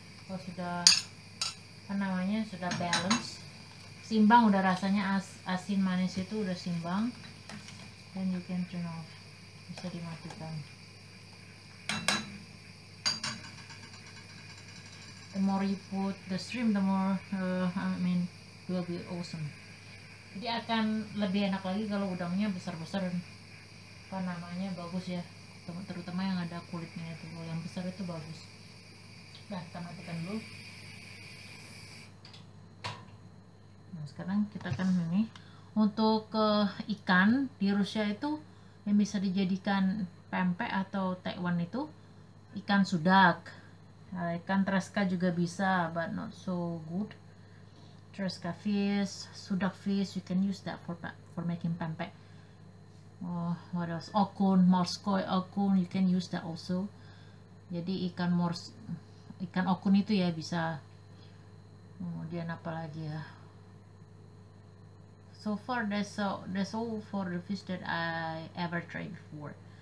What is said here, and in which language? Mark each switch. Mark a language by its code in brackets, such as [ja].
[id] Kalau sudah sudah balance, simbang, udah rasanya asin manis itu udah simbang, [en] then you can turn off. [id] Bisa dimatikan. [en] The more you put the shrimp, the more will be awesome. [id] Jadi akan lebih enak lagi kalau udangnya besar-besar, bagus ya, terutama yang ada kulitnya itu. Kalau yang besar itu bagus. Nah, kita matikan dulu. Nah, sekarang kita akan ini untuk ikan di Rusia itu yang bisa dijadikan pempek atau tekwan itu ikan sudak. Nah, ikan treska juga bisa, [en] but not so good. Treska fish, sudak fish, you can use that for making pempek. What else? Okun, morskoi okun, you can use that also. [id] Jadi ikan okun itu ya bisa. Kemudian apa lagi ya? [en] So far that's all for the fish that I ever tried before.